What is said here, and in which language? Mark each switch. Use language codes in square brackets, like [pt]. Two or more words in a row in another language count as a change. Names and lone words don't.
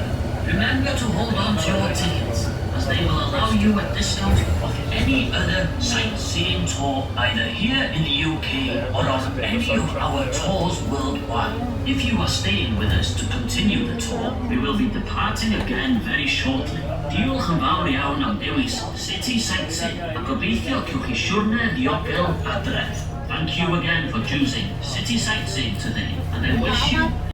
[en] Remember to hold on to your tickets, as they will allow you a discount off any other sightseeing tour, either here in the UK or on any of our tours worldwide. If you are staying with us to continue the tour, we will be departing again very shortly. [cy] Diolch yn fawr iawn am dewis City Sightseeing, a gobeithio cywch chi siwrne ddiogel adref. [en] Thank you again for choosing City Sightseeing today, and I wish you